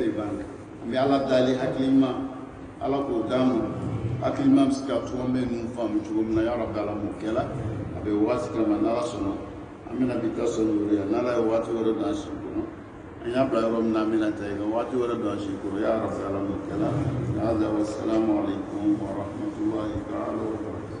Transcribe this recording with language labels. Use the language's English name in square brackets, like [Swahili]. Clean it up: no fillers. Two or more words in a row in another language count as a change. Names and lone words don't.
[Bambara] de b'an kan an bɛ ala dali hakili ɲuman ala k'o d'an ma hakili ɲuman bɛ se ka to an bɛ ninnu faamu cogo min na [Arabic] يا ربي [Bambara] ala m'o kɛla a bɛ waati kama n'ala sɔnna an bɛna bi ta sɔrɔ yɔrɔ ye n'ala ye waati wɛrɛ don an si kɔnɔ an y'a bila yɔrɔ min na an bɛna taa yen waati wɛrɛ don an si kɔrɔ [Arabic] يا ربي [Bambara] ala m'o kɛla hada [Arabic] والسلام عليكم ورحمة الله تعالى وبركاته